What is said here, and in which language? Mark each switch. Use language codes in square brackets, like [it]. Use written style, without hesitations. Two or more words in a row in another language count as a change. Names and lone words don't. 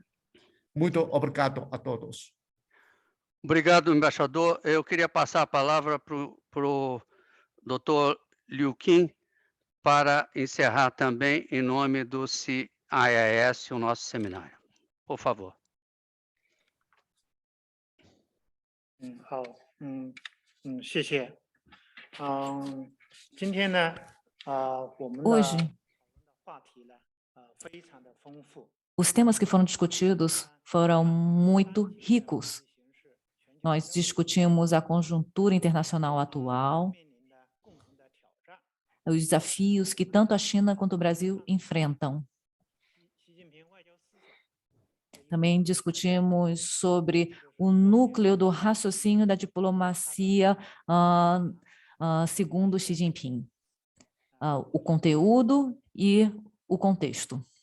[pt] Muito obrigado a todos. Obrigado, embaixador. Eu queria passar a palavra para o Dr. Liu Qin, para encerrar também, em nome do CIIS, o nosso seminário. Por favor. [zh] 好，谢谢。今天呢，我们的 [pt] Hoje, [zh] 话题呢，非常的丰富。 [pt] os temas que foram discutidos foram muito ricos. Nós discutimos a conjuntura internacional atual, os desafios que tanto a China quanto o Brasil enfrentam. Também discutimos sobre o núcleo do raciocínio da diplomacia segundo Xi Jinping, o conteúdo e o contexto.